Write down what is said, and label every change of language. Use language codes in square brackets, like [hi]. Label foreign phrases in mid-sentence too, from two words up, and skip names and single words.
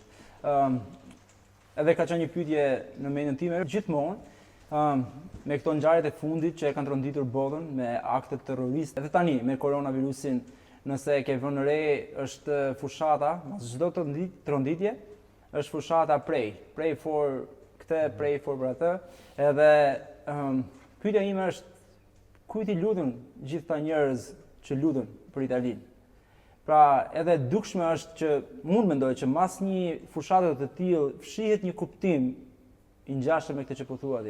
[sq] Edhe ka qenë një pyetje në mendjen time gjithmonë, me këto ngjarjet e fundit që e kanë tronditur botën me akte terroriste. Edhe tani me koronavirusin, nëse e ke vënë re, është fushata, mas çdo tronditje, është fushata [en] pray for [sq] këtë, [en] pray for [sq] për atë. Edhe pyetja ime është, kujt i lutën gjithë ta njerëz që lutën për Italinë? Pra, edhe dukshme është që mund mendoj që mas një fushate të tillë fshihet një kuptim i ngjashëm me këtë që po thua ti.